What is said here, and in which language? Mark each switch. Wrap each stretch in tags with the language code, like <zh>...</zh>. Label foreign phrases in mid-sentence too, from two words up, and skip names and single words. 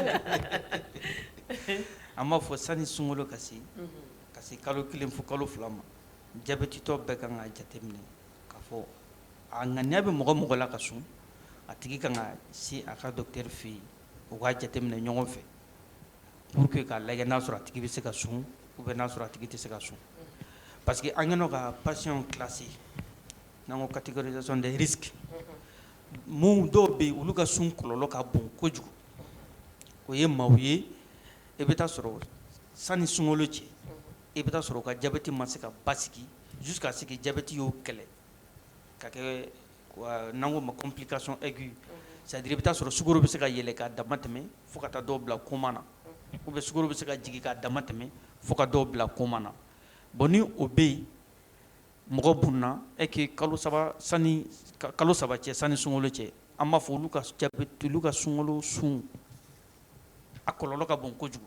<bm>an b'a fɔ sani sunkalo ka se kalo 1 fo kalo 2 ma diabète tɔ bɛɛ kan ka jateminɛ k'a fɔ a ŋaniya bɛ mɔgɔ mɔgɔ la ka sun a tigi kan ka se a ka docteur fɛ yen u k'a jateminɛ ɲɔgɔn fɛ</bm> <fr>pour que</fr> <bm>k'a lajɛ n'a sɔrɔ a tigi bɛ se ka sun</bm> <fr>ou bien</fr> <bm>n'a sɔrɔ a tigi tɛ se ka sun</bm> <fr>parce que</fr> <bm>an kɛnɛ ka</bm> <fr>patient classé</fr> <bm>n'an ko</bm> <fr>catégorisation des risques</fr> <bm>mun dɔw bɛ yen olu ka sun kɔlɔlɔ ka bon kojugu o ye maaw ye i bɛ taa sɔrɔ sani sunkalo cɛ i bɛ taa sɔrɔ u ka diabète ma se ka basigi</bm> <fr>jusqu'à ce que</fr> <bm>diabète y'o kɛlɛ ka kɛ n'an ko ma</bm> <fr>complication aiguë c'est-à-dire</fr> <bm>i bɛ taa sɔrɔ sukaro bɛ se ka yɛlɛ k'a dama tɛmɛ fo ka taa dɔw bila coma na</bm> <fr>ou bien</fr> <bm>sukaro bɛ se ka jigin k'a dama tɛmɛ fo ka dɔw bila coma na bon ni o bɛ yen mɔgɔ bunna</bm> <fr>et que</fr> <bm>kalo saba cɛ sani sunkalo cɛ an b'a fɔ olu ka diabète olu ka sunkalo sun a kɔlɔlɔ ka bon kojugu</bm>